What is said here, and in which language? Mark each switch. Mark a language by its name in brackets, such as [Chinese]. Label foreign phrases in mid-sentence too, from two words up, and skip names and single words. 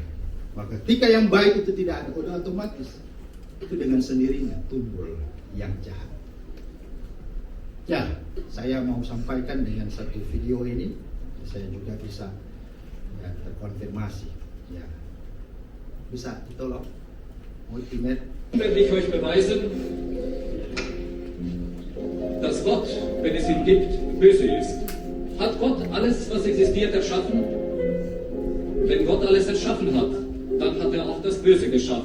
[Indonesian] Maka ketika yang baik itu tidak ada, udah otomatis itu dengan sendirinya tumbuh yang jahat. Ya, saya mau sampaikan dengan satu video ini, saya juga bisa ya, terkonfirmasi. Ya, bisa ditolong. Ultimate. [German] Will ich euch beweisen, dass Gott, wenn es ihn gibt, böse ist. Hat Gott alles, was existiert, erschaffen? Wenn Gott alles erschaffen hat, dann hat er auch das Böse geschaffen.